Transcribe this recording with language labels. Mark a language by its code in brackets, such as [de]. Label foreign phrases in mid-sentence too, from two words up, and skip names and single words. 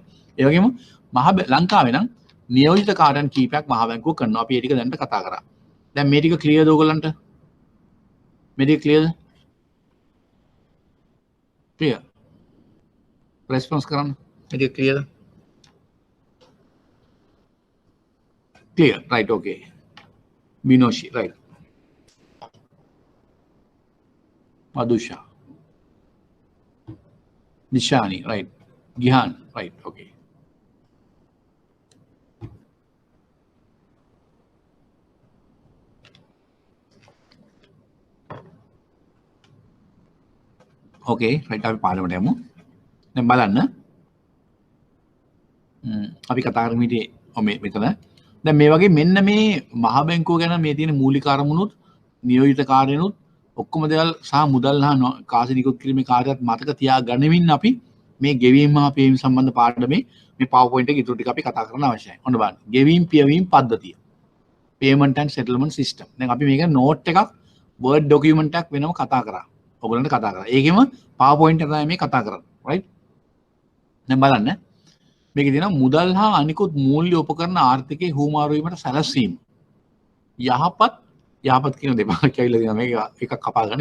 [si] ඒ වගේම ලංකාවේ නම් නියෝජිත කාර්යයන් කීපයක් මහ බැංකුව කරනවා. අපි ඒ ටික දැන් කතා කරා. දැන් මේ ටික ක්ලියර්ද ඔයගොල්ලන්ට? මේ ටික ක්ලියර්ද? ක්ලියර්. රෙස්පොන්ස් කරන්න. මේ ටික ක්ලියර්ද? [en] Clear, right, okay. Binoshi, right. Madhusha. Nishani, right. Gihan, right, okay. Okay, right, [si] අපි පාඩමට යමු. දැන් බලන්න. අපි කතා කරමු ඊට මෙතන දැන් මේ වගේ මෙන්න මේ මහ බැංකුව ගැන මේ තියෙන මූලික අරමුණුත් නියෝජිත කාර්යනුත් ඔක්කොම දේවල් සහ මුදල් හා කාසි නිකුත් කිරීමේ කාර්යයත් මතක තියා ගනිමින් අපි මේ ගෙවීම හා පියවීම සම්බන්ධ පාඩමේ මේ PowerPoint එකේ ඉතුරු ටික අපි කතා කරන්න අවශ්‍යයි. ඔන්න බලන්න. ගෙවීම පියවීම පද්ධතිය. [en] Payment and settlement system. [si] දැන් අපි මේක note එකක් Word document එකක් වෙනම කතා කරා. ඔයගොල්ලන්ට කතා කරා. ඒකෙම PowerPoint එක තමයි මේ කතා කරන්නේ. right? දැන් බලන්න. මේක තියෙනවා මුදල් හා අනිකුත් මූල්‍ය උපකරණ ආර්ථිකයේ හුවමාරු වීමට සැලැස්වීම. යහපත් කියන දෙපාරක් ඇවිල්ලා තියෙනවා මේක එකක් කපා ගන්න.